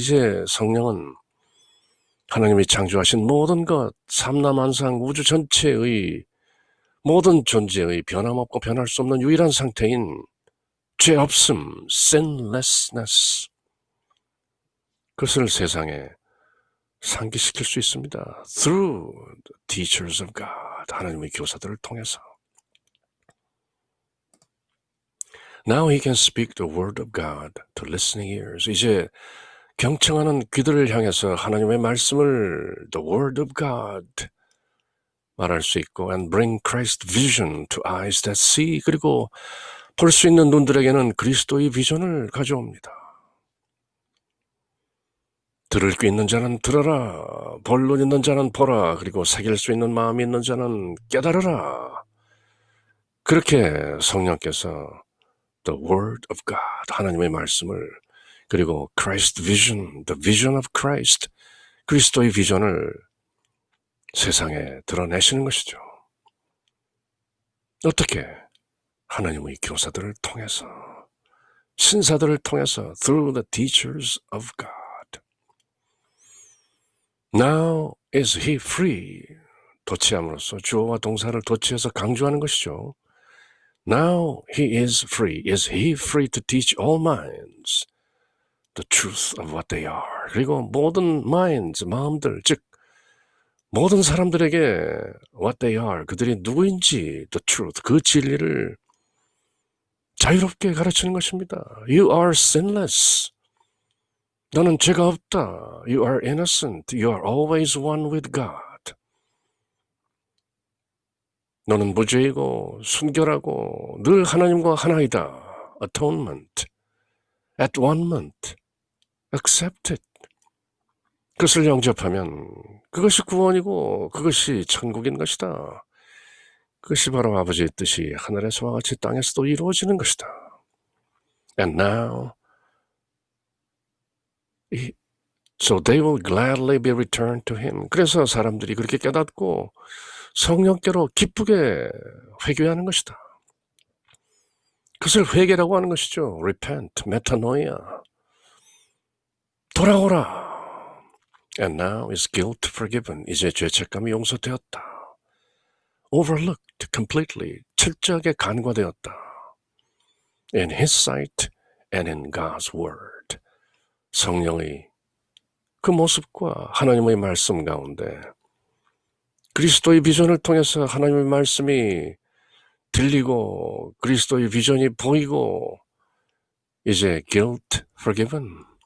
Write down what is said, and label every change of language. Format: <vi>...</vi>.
<ko>이제 성령은 하나님이 창조하신 모든 것, 삼라만상 우주 전체의 모든 존재의 변함없고 변할 수 없는 유일한 상태인 죄 없음, sinlessness, 그것을 세상에 상기시킬 수 있습니다.</ko> <en>Through the teachers of God,</en> <ko>하나님의 교사들을 통해서.</ko> <en>Now he can speak the word of God to listening ears.</en> <ko>이제 경청하는 귀들을 향해서 하나님의 말씀을</ko> <en>the word of God</en> <ko>말할 수 있고</ko> <en>and bring Christ vision to eyes that see.</en> <ko>그리고 볼 수 있는 눈들에게는 그리스도의 비전을 가져옵니다. 들을 귀 있는 자는 들어라. 볼 눈 있는 자는 보라. 그리고 새길 수 있는 마음이 있는 자는 깨달으라. 그렇게 성령께서</ko> <en>the word of God,</en> <ko>하나님의 말씀을, 그리고</ko> <en>Christ vision, the vision of Christ,</en> <ko>그리스도의 비전을 세상에 드러내시는 것이죠. 어떻게? 하나님의 교사들을 통해서, 신사들을 통해서</ko> <en>through the teachers of God. Now is he free.</en> <ko>도치함으로써 주어와 동사를 도치해서 강조하는 것이죠.</ko> <en>Now he is free. Is he free to teach all minds the truth of what they are.</en> <ko>그리고 모든 minds, 마음들, 즉 모든 사람들에게</ko> <en>what they are,</en> <ko>그들이 누구인지</ko> <en>the truth,</en> <ko>그 진리를 자유롭게 가르치는 것입니다.</ko> <en>You are sinless.</en> <ko>너는 죄가 없다.</ko> <en>You are innocent. You are always one with God.</en> <ko>너는 무죄이고 순결하고 늘 하나님과 하나이다.</ko> <en>Atonement, at one moment, accepted.</en> <ko>그것을 영접하면 그것이 구원이고 그것이 천국인 것이다. 그것이 바로 아버지의 뜻이 하늘에서와 같이 땅에서도 이루어지는 것이다.</ko> <en>And now, so they will gladly be returned to him.</en> <ko>그래서 사람들이 그렇게 깨닫고 성령께로 기쁘게 회개하는 것이다. 그것을 회개라고 하는 것이죠. Repent, metanoia. 돌아오라.</ko> <en>And now is guilt forgiven.</en> <ko>이제 죄책감이 용서되었다.</ko> <en>Overlooked completely.</en> <ko>철저하게 간과되었다.</ko> <en>In his sight and in God's word.</en> <ko>성령의 그 모습과 하나님의 말씀 가운데 그리스도의 비전을 통해서 하나님의 말씀이 들리고 그리스도의 비전이 보이고 이제</ko> <en>guilt forgiven.</en>